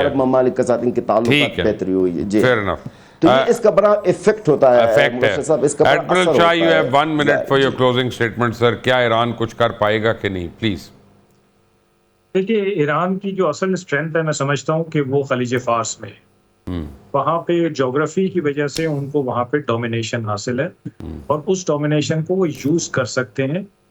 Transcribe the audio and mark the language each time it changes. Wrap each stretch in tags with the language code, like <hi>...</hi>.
<ur>عرب ممالک کے ساتھ ان کے تعلقات بہتری ہوئی ہے. جی تو یہ اس کا بڑا ایفیکٹ ہوتا ہے اس کا بڑا اثر ہوتا ہے.</ur> <en>you have 1 minute for your closing statement sir.</en> <ur>کیا ایران کچھ کر پائے گا کہ نہیں پلیز؟ دیکھیے ایران کی جو اصل اسٹرینتھ ہے میں سمجھتا ہوں کہ وہ خلیج فارس میں وہاں پہ جغرافی کی وجہ سے ان کو وہاں پہ ڈومینیشن حاصل ہے اور اس ڈومینیشن کو وہ یوز کر سکتے ہیں.</ur>